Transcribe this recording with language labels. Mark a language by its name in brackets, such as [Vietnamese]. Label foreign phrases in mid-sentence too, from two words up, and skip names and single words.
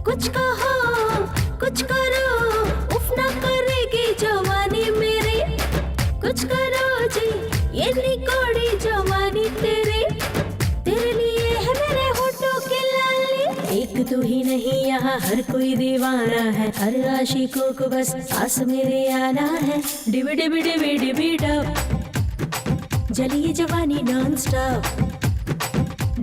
[Hindi] कुछ कहो कुछ करो, उफ ना करेगी जवानी मेरी, कुछ करो जी ये निकोड़ी जवानी तेरी, तेरे लिए है मेरे होठों की लाली। एक तू ही नहीं यहाँ हर कोई दीवाना है, हर आशिकों को बस पास मेरे आना है। डिबी डिबी डिबी डिबी डब, जली जवानी [English] non stop.